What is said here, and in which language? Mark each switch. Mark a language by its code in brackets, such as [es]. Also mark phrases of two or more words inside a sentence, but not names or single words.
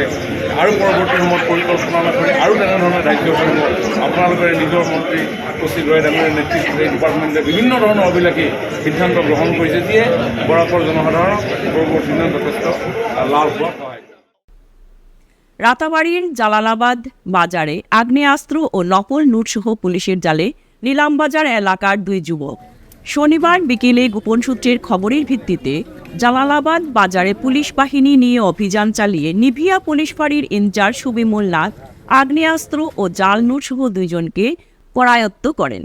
[as] আৰু পৰৱৰ্তী সময়ত পৰিকল্পনা কৰি আৰু তেনেধৰণে ধাৰ্য কৰিব। আপোনালোকে নিজৰ মন্ত্ৰী কৌশিক ৰয় ডাঙৰীয়াৰ নেতৃত্বত এই ডিপাৰ্টমেণ্টে বিভিন্ন ধৰণৰ অভিলাষী সিদ্ধান্ত গ্ৰহণ কৰিছে, যিয়ে বৰাকৰ জনসাধাৰণক পৰৱৰ্তী দিনত যথেষ্ট লাভ হোৱাত সহায়। [bn] রাতাবাড়ির জালালাবাদ বাজারে আগ্নেয়াস্ত্র ও নকল নোটসহ পুলিশের জালে নিলামবাজার এলাকার 2 যুবক। শনিবার বিকেলে গোপন সূত্রের খবরের ভিত্তিতে জালালাবাদ বাজারে পুলিশ বাহিনী নিয়ে অভিযান চালিয়ে নিভিয়া পুলিশ ফাঁড়ির ইনচার্জ সুবিমল নাথ আগ্নেয়াস্ত্র ও জাল নোটসহ 2 জনকে করায়ত্ত করেন।